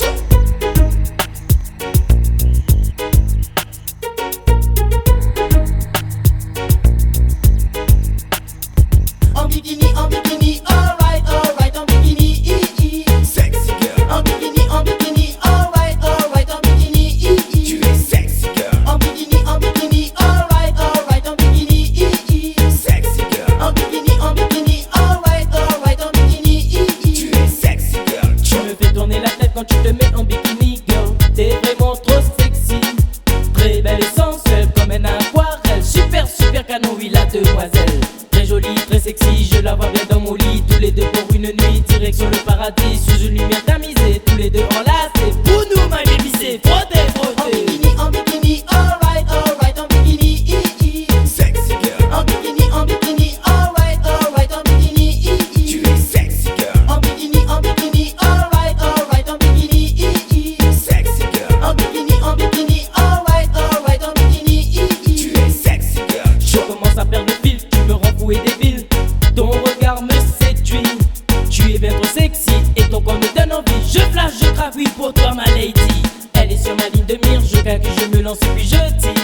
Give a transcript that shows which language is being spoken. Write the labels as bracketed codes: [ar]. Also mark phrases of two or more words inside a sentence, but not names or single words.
[fr] En bikini, [en] alright, alright, [fr] en bikini, [en] sexy girl. [fr] En bikini, [en] alright, alright, [fr] en bikini, tu es [en] sexy girl. [fr] En bikini, [en] alright, alright, [fr] en bikini, [en] sexy girl. [fr] En bikini, [en] alright, alright, [fr] en bikini, tu es [en] sexy girl. [fr] Tu me fais tourner la tête quand tu te mets en bikini, girl. T'es vraiment trop sexy, très belle et sensuelle comme un aquarelle. Super, super canon, oui la demoiselle. Très jolie, très sexy, je la vois bien dans mon lit. Tous les deux pour une nuit, direction le paradis. Sous une lumière tamisée, tous les deux enlacés. Pour nous, [en] my baby, [fr] c'est frotter, frotter. En bikini, [en] alright, alright, [fr] en bikini, [en] sexy girl. [fr] En bikini, [en] alright, alright, [fr] en bikini, tu es [en] sexy girl. [fr] En bikini, [en] alright, alright, [fr] en bikini, [en] sexy girl. [fr] En bikini, [en] alright, alright, [fr] en bikini, tu es [en] sexy girl. [fr] Je commence à perdre le fil, tu me rends fou et débile. Ton regard me séduit, tu es bien trop sexy et ton corps me donne envie. Je flash, je craque, oui pour toi ma lady. Elle est sur ma ligne de mire, je calcule, je me lance et puis je tire.